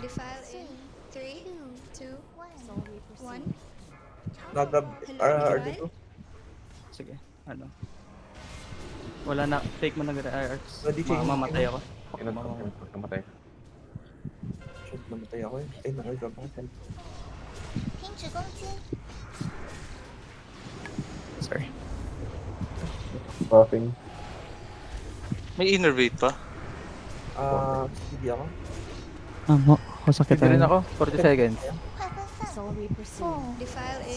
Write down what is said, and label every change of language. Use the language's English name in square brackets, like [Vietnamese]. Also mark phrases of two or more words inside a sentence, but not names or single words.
[English] Defile in 3, 2, 1. [Filipino] Nag-grab RD2. Sige, ano. Wala na, take mo na arcs. [English] Ready, change. [Filipino] Mamatay ako. Namatay. Shit, namatay ako eh. Ay, nag-grab ako. [Chinese] 停止攻击。 [English] Sorry. Buffing. [Filipino] May innervate pa. Hindi ako. Sakit Hindi rin ako. 40 seconds. [Chinese] 快分散。4， [English] Defile in